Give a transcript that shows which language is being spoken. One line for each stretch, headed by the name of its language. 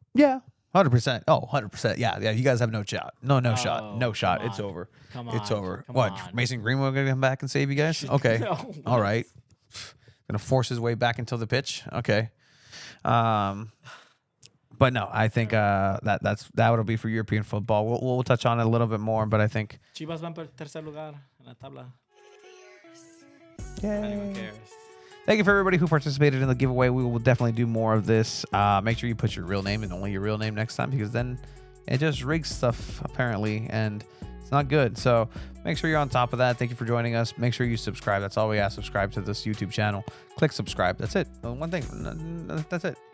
English: Yeah. 100%. Oh, 100%. Yeah. You guys have no shot. No shot. No shot. It's over. It's over. What? Mason Greenwood going to come back and save you guys? Okay. No, all right. Going to force his way back into the pitch. Okay. But no, I think that would be for European football. We'll touch on it a little bit more, but I think
Spanish: Chivas van por tercer lugar en la tabla.
English: Yay. Anyone cares. Thank you for everybody who participated in the giveaway. We will definitely do more of this. Make sure you put your real name and only your real name next time because then it just rigs stuff apparently and it's not good. So make sure you're on top of that. Thank you for joining us. Make sure you subscribe. That's all we ask. Subscribe to this YouTube channel. Click subscribe. That's it. One thing. That's it.